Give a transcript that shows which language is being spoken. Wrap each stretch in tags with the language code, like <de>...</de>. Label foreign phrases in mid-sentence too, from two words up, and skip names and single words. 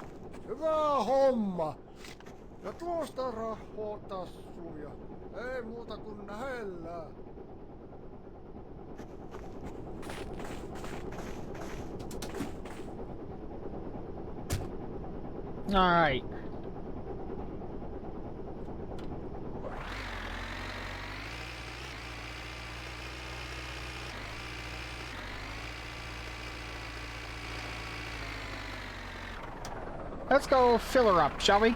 <fi>Hyvä homma. Ja tuosta rahaa tassuja. Ei muuta kuin nähellään.</fi> <en>All right. Let's go fill her up, shall we?</en>